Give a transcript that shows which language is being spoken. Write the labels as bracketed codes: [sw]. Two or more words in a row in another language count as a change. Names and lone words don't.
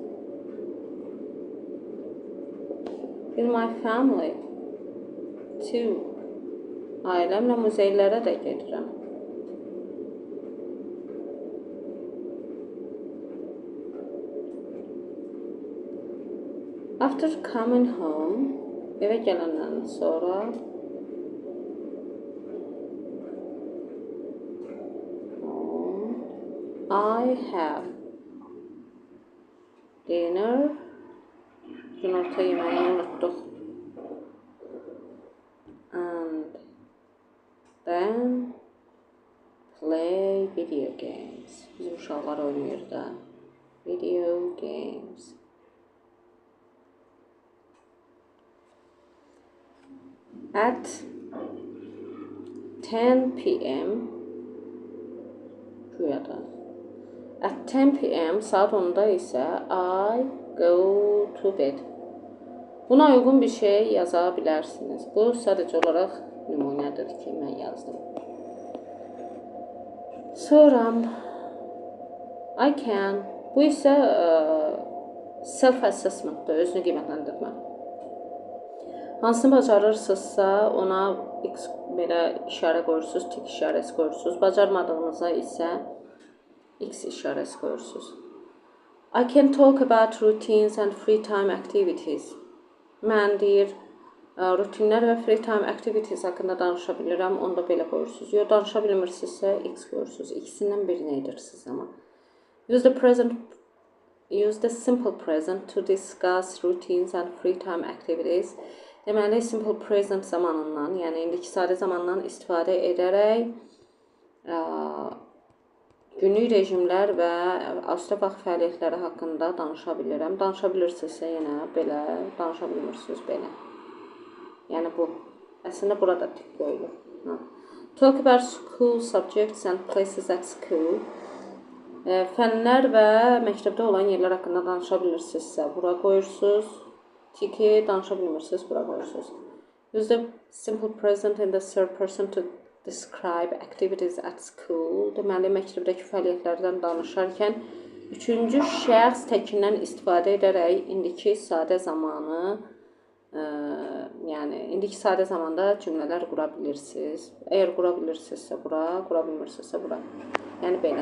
[en] with my family too. [az] Ailəmlə muzeylərə də gedirəm. [en] After coming home, [az] evə gələndən sonra [en] I have dinner. [az] Günorta yeməyini unutduq. [en] And then play video games. [az] Bizim uşaqlar oynayır da. [en] Video games. At 10 p.m. At 10 p.m. [az] saat 10'da isə [en] I go to bed. [az] Buna uyğun bir şey yaza bilərsiniz. Bu sadəcə olaraq nümunədir ki, mən yazdım. [en] Sonra I can. [az] Bu isə self-assessment-dır, özünü qiymətləndirmə. Hansını bacarırsınızsa ona X belə işarə qoyursunuz, tik işarəsi qoyursunuz. Bacarmadığınıza isə X işarəsi qoyursunuz. [en] I can talk about routines and free time activities. [az] Mən deyir, rutinlər və [en] free time activities [az] haqqında danışa bilirəm, onu da belə qoyursunuz. Yox, danışa bilmirsinizsə X qoyursunuz. İkisindən birini edirsiniz amma. [en] Use the simple present to discuss routines and free time activities. [az] Deməli, [en] simple present [az] zamanından, yəni indiki sadə zamandan istifadə edərək günlük rejimlər və asudə vaxt fəaliyyətləri haqqında danışa bilirəm. Danışa bilirsinizsə yenə belə, danışa bilmirsiniz belə. Yəni bu, əslində burada tik qoyulur. [en] Talk about school subjects and places at school. [az] Fənlər və məktəbdə olan yerlər haqqında danışa bilirsinizsə bura qoyursunuz. Tiki danışa bilmirsiniz, bura qoyursunuz. [en] Use the simple present in the third person to describe activities at school. [az] Deməli, məktəbdəki fəaliyyətlərdən danışarkən üçüncü şəxs təkindən istifadə edərək indiki sadə zamanı, yəni indiki sadə zamanda cümlələr qura bilirsiniz. Əgər qura bilirsinizsə bura, qura bilmirsinizsə bura. Yəni belə.